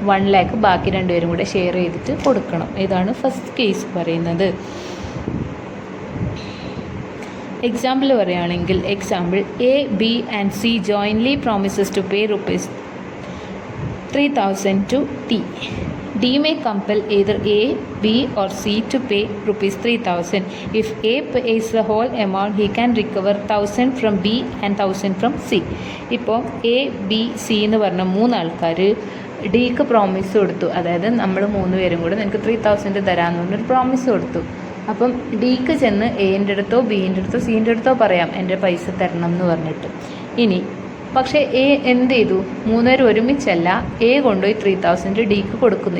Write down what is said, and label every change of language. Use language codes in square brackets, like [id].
[ml] 1 lakh ബാക്കി 2 പേരും കൂടെ ഷെയർ ചെയ്തിട്ട് കൊടുക്കണം. ഇതാണ് ഫസ്റ്റ് കേസ് പറയുന്നത്. [en] example [ml] പറയുകയാണെങ്കിൽ, [en] A, B and C jointly promises to pay ₹3,000 to T. D may compel either A, B or C to pay ₹3,000. If A pays the whole amount, he can recover 1,000 from B and 1,000 from C. [ml] ഇപ്പോൾ A, B, C എന്ന് പറഞ്ഞ 3 ആൾക്കാർ ഡിക്ക് promise കൊടുത്തു. അതായത് നമ്മൾ 3 പേരും കൂടെ നിനക്ക് 3,000 തരാമെന്ന് പറഞ്ഞൊരു പ്രോമിസ് കൊടുത്തു. അപ്പം ഡിക്ക് ചെന്ന് എൻ്റെ അടുത്തോ ബീൻ്റെ അടുത്തോ സീൻ്റെ അടുത്തോ പറയാം എൻ്റെ പൈസ തരണം എന്ന് പറഞ്ഞിട്ട്. ഇനി പക്ഷേ എ എന്ത് ചെയ്തു? 3 പേരും ഒരുമിച്ചല്ല, എ കൊണ്ടുപോയി 3,000 ഡിക്ക് കൊടുക്കുന്നു.